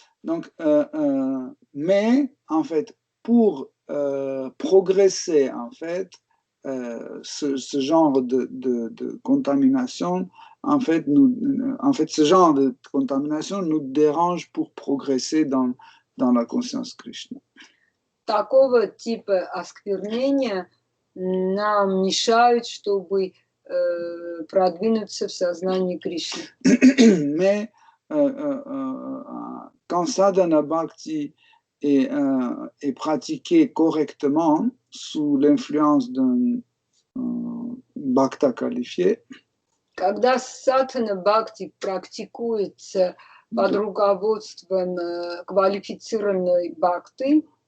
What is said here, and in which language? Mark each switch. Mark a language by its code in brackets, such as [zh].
[fr] Donc, mais en fait, pour progresser, en fait, ce genre de contamination, en fait, ce genre de contamination nous dérange pour progresser dans la conscience Krishna. [ru] Такого типа осквернения нам мешают, чтобы продвинуться в сознании Кришны. [fr] Mais quand sadhana bhakti est pratiqué correctement sous l'influence d'un bhakta qualifié, [ru] когда садхана бхакти практикуется под руководством квалифицированной бхакты,